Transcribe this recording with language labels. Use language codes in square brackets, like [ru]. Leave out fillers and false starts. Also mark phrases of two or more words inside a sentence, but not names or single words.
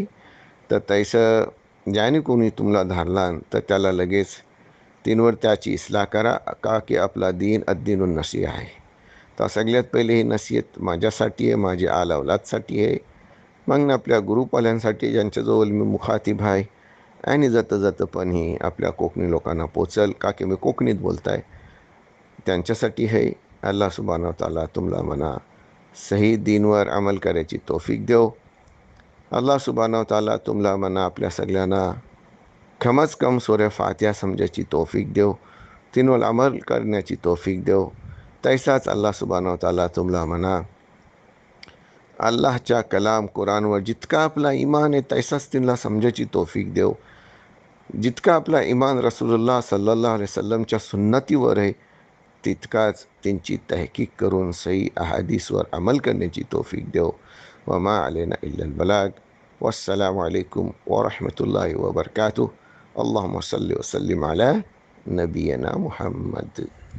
[mr] तर तैसं ज्याने कोणी तुम्हाला धारला तर त्याला लगेच तीनवर त्याची इस्लाह करा, का की आपला दीन [ar] الدين النصيحة [mr] आहे. तर सगळ्यात पहिले ही नसीहत माझ्यासाठी आहे, माझ्या आल अवलादसाठी आहे, मग आपल्या ग्रुपवाल्यांसाठी ज्यांच्याजवळ मी मुखातिब आहे, आणि जातं जातं पण ही आपल्या कोकणी लोकांना पोचल, का की मी कोकणीत बोलताय त्यांच्यासाठी हे. [ar] الله سبحانه تعالى [mr] तुम्हाला म्हणा सही दीनवर अमल करायची तौफीक देव. [ar] الله سبحانه تعالى [mr] तुम्हाला म्हणा आपल्या सगळ्यांना कमच कम [ar] سورة الفاتحة [mr] समजायची तौफीक देव, तीनवर अमल करण्याची तौफीक देव. तैसाच [ar] الله سبحانه تعالى [mr] तुम्हाला म्हणा अल्लाहच्या कलाम कुराणवर जितका आपला ईमान आहे तैसाच तिला समजायची तौफीक देव. जितका आपला ईमान [ar] رسول الله صلى الله عليه وسلمच्या [mr] सुन्नतीवर आहे तितकाच त्यांची तहकीक करून सही अहादीसवर अमल करण्याची तौफीक देव. [ar] وما علينا إلا البلاغ. والسلام عليكم ورحمة الله وبركاته. اللهم صل وسلم على نبينا محمد.